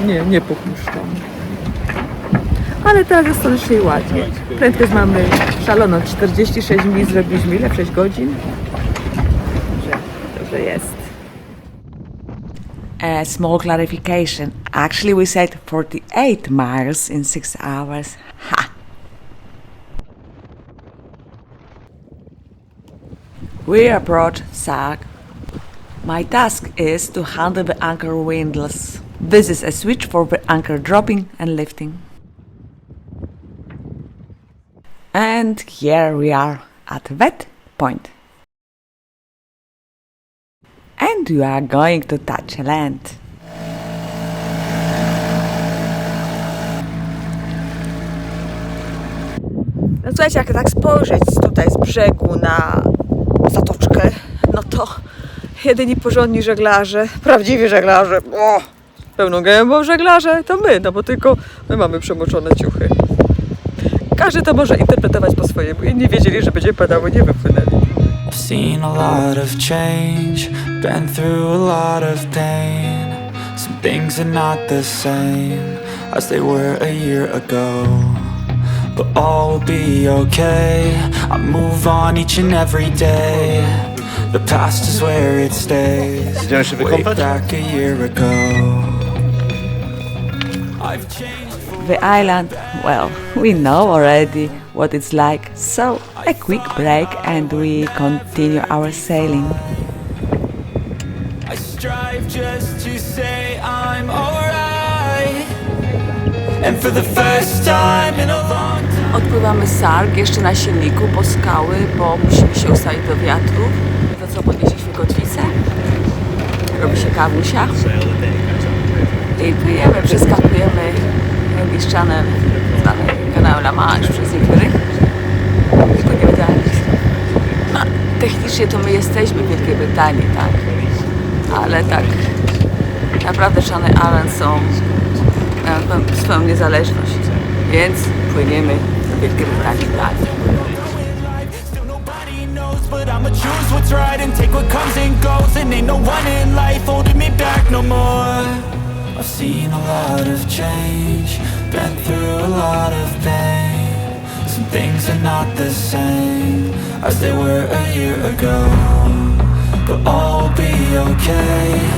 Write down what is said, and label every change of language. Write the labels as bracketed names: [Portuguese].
[Polish] Nie popuszczam. Ale teraz jest słonecznie i ładnie. Prędkość mamy szaloną, 46 mil, zrobiliśmy ile? 6 godzin? Dobrze jest. [English] A small clarification. Actually we said 48 miles in 6 hours. Ha! We approach Sark. My task is to handle the anchor windlass. This is a switch for the anchor dropping and lifting. And here we are at that point. And you are going to touch land. [Polish] No słuchajcie, jak tak spojrzeć tutaj z brzegu na zatoczkę, no to jedyni porządni żeglarze, prawdziwi żeglarze, pełną gębą żeglarze, to my, no bo tylko my mamy przemoczone ciuchy. Każdy to może interpretować po swojemu. Inni wiedzieli, że będzie padało, nie wypłynęli. [English] I've seen a lot of change, been through a lot of pain. Some things are not the same as they were a year ago, but all will be okay. I move on each and every day. The past is where it stays. [Polish] Idziemy się [English] Way [Polish] wykąpać? [English] back a year ago. I've changed. The island, well, we know already what it's like, so a quick break and we continue our sailing. I strive just to say I'm alright. And for the first time in a long time. [Polish] Odpływamy Sark jeszcze na silniku po skały, bo musimy się ustawić do wiatru. To co, podnieśliśmy kotwicę, robi się kawusia i płyjemy, przeskakujemy Channel, znany kanał La Manche przez niektórych. I płyniemy dalej. No, technicznie to my jesteśmy w Wielkiej Brytanii, tak? Ale tak naprawdę Channel Islands mają swoją niezależność, więc płyniemy do Wielkiej Brytanii dalej. [English] Still nobody knows, but I'ma choose what's right and take what comes and goes. And ain't no one in life holding me back no more. I've seen a lot of change, been through a lot of pain. Some things are not the same as they were a year ago, but all will be okay.